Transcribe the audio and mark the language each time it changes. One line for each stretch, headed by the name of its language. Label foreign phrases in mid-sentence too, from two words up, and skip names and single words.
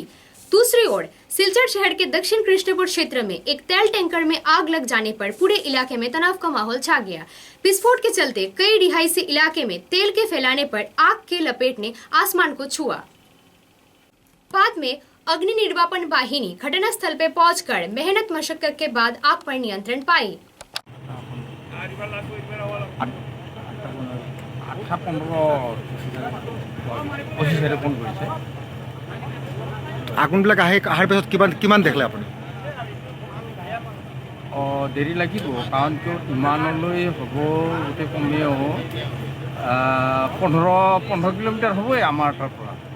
Hindi: दूसरी ओर सिलचर शहर के दक्षिण कृष्णपुर क्षेत्र में एक तेल टैंकर में आग लग जाने पर पूरे इलाके में तनाव का माहौल छा गया। विस्फोट के चलते कई रिहायशी इलाके में तेल के फैलाने पर आग के लपेट ने आसमान को छुआ। बाद में अग्नि निर्वापन वाहिनी घटनास्थल पर पहुंचकर मेहनत मशक्कत के बाद आग पर नियंत्रण पाई।
Assamese: আগুনবিলাক আহাৰ পিছত কিমান দেখিলে আপুনি? দেৰি লাগিব কাৰণ কিয় ইমানলৈ হ'ব গোটেই কমেও 15 কিলোমিটাৰ হ'বই আমাৰ তাৰ পৰা।